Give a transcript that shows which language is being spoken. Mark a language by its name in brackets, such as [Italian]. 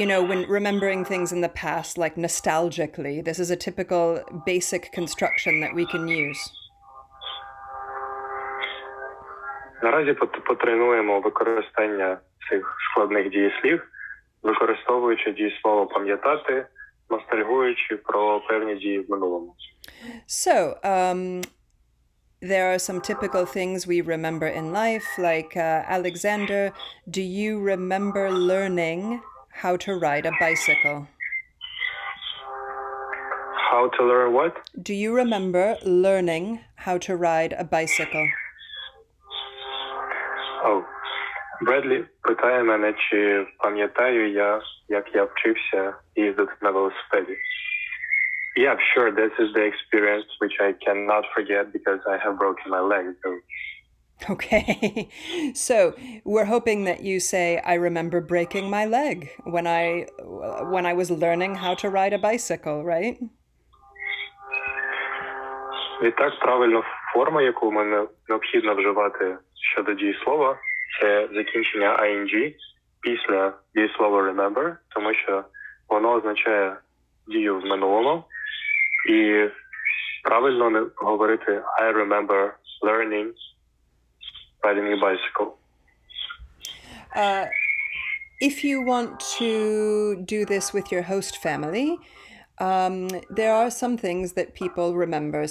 [English] When remembering things in the past, like nostalgically, this is a typical basic construction that we can use. [Ukrainian] Наразі потренуємо використання цих складних дієслів, використовуючи дієслово пам'ятати, ностальгуючи про певні дії в минулому. [English] So, there are some typical things we remember in life, like Alexander, do you remember learning how to ride a bicycle? How to learn what? Do you remember learning how to ride a bicycle? [Ukrainian] Oh, Бредлі питає мене, чи пам'ятаю я, як я вчився їздити на велосипеді. [English] Yeah, sure, this is the experience which I cannot forget because I have broken my leg. So. Okay, so we're hoping that you say, I remember breaking my leg when I was learning how to ride a bicycle, right? [Ukrainian] Відтак, правильно, форма, яку необхідно вживати щодо дієслова, це закінчення ing після дієслова remember, тому що воно означає дію в минулому. І правильно говорити [English] I remember learning riding a bicycle. If you want to do this with your host family, there are some things that people remember.